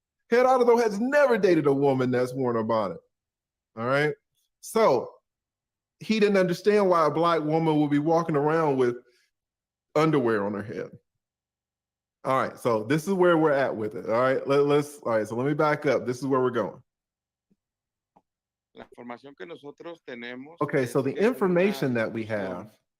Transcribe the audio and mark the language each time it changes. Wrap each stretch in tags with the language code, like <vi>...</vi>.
<en>Gerardo has never dated a woman that's worn a bonnet. All right, so he didn't understand why a black woman would be walking around with underwear on her head. All right, so this is where we're at with it. All right, all right, so let me back up. This is where we're going.</en> <es>La información que nosotros tenemos.</es> <en>Okay, so the information that we have</en>